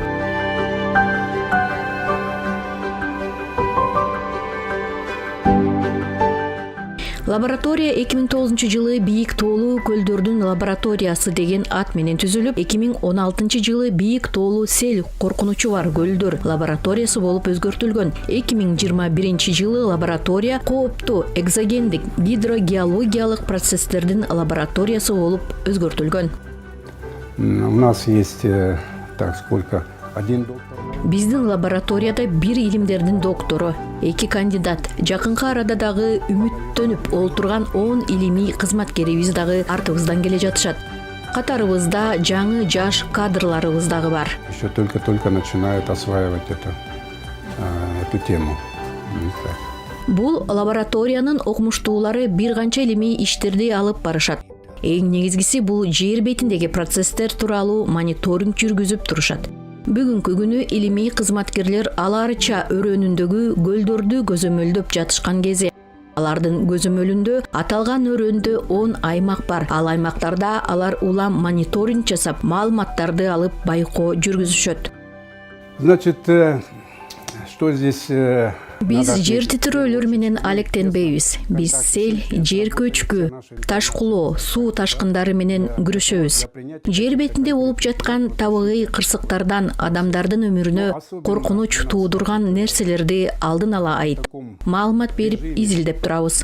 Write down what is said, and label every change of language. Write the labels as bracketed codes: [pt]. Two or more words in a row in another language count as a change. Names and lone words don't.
[ky] Лаборатория 2009-жылы Бийик тоолуу көлдөрдүн лабораториясы деген ат менен түзүлүп, 2016-жылы Бийик тоолуу сел коркунучу бар көлдөр лабораториясы болуп өзгөртүлгөн. 2021-жылы лаборатория кооптуу экзогендик гидрогеологиялык процесстердин лабораториясы болуп өзгөртүлгөн. [ru] У нас есть один доктор. [ky] Биздин лабораторияда бир илимдердин доктору, 2 кандидат, жакынкы арада дагы үмүттөнүп олтурган 10 илимий кызматкерибиз дагы артыбыздан келе жатышат. Катарыбызда жаңы жаш кадрларыбыз дагы бар. [ru] Еще только начинают осваивать эту тему. [ky] Бул лабораториянын окумуштуулары бир канча илимий иштерди алып барышат. Эң негизгиси бул жер бетиндеги процесстер тууралуу мониторинг жүргүзүп турушат. Бүгүнкү күнү илимий кызматкерлер аларча өрөөнүндөгү көлдөрдү көзөмөлдөп жатышкан кези. Алардын көзөмөлүндө аталган өрөөндө 10 аймак бар. Ал аймактарда алар улам мониторинг жасап, маалыматтарды алып байкоо жүргүзүшөт. [ru] Значит, что здесь... [ky] Биз жер титирөөлөр менен алектенбейбиз. Биз сел, жер көчкү, ташкулоо, суу ташкындары менен күрөшөбүз. Жер бетинде болуп жаткан табигый кырсыктардан адамдардын өмүрүнө коркунуч туудурган нерселерди алдын ала айтып, маалымат берип изилдеп турабыз.